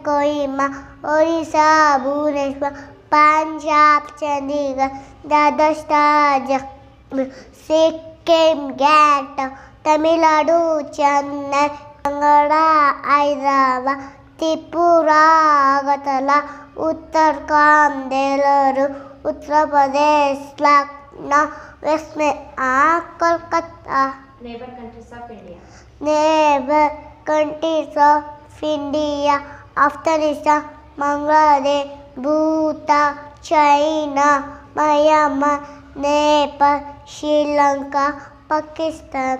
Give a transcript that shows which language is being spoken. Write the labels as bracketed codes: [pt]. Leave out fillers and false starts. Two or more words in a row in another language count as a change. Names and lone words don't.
[en] Kohima, Odisha, Bhubaneswar, Punjab, Chandigarh, Dadar, Jaipur, Sikkim, Gangtok, Tamil Nadu, Chennai, Kannada, Hyderabad, Tripura, Agartala, Uttarakhand, Delhi, Uttar Pradesh, Lucknow, West Bengal, Kolkata. Neighbor countries of India. Neighbor countries of India: Afghanistan, Bangladesh, Bhutan, China, Myanmar, Nepal, Sri Lanka, Pakistan.